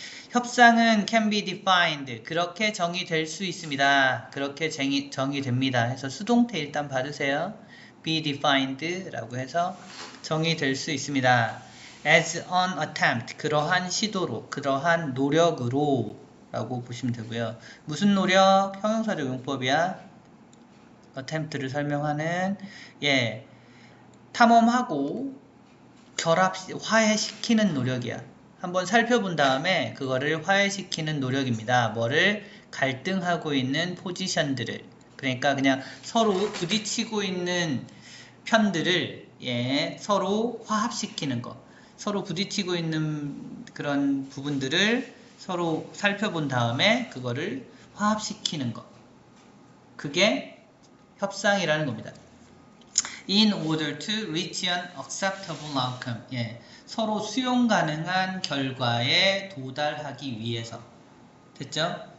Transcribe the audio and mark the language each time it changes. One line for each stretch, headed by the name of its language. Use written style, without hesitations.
Korean: 협상은
English: can be defined.
Korean: 그렇게 정의될 수 있습니다. 그렇게 정의됩니다. 해서 수동태 일단 받으세요.
English: be defined
Korean: 라고 해서 정의될 수 있습니다.
English: as an attempt,
Korean: 그러한 시도로, 그러한 노력으로 라고 보시면 되고요. 무슨 노력? 형용사적 용법이야. attempt를 설명하는 탐험하고 화해시키는 노력이야. 한번 살펴본 다음에 그거를 화해시키는 노력입니다. 뭐를? 갈등하고 있는 포지션들을, 그러니까 그냥 서로 부딪히고 있는 편들을 서로 화합시키는 거. 서로 부딪히고 있는 그런 부분들을 서로 살펴본 다음에 그거를 화합시키는 거. 그게 협상이라는 겁니다.
English: In order to reach an acceptable outcome.
Korean: 서로 수용 가능한 결과에 도달하기 위해서. 됐죠?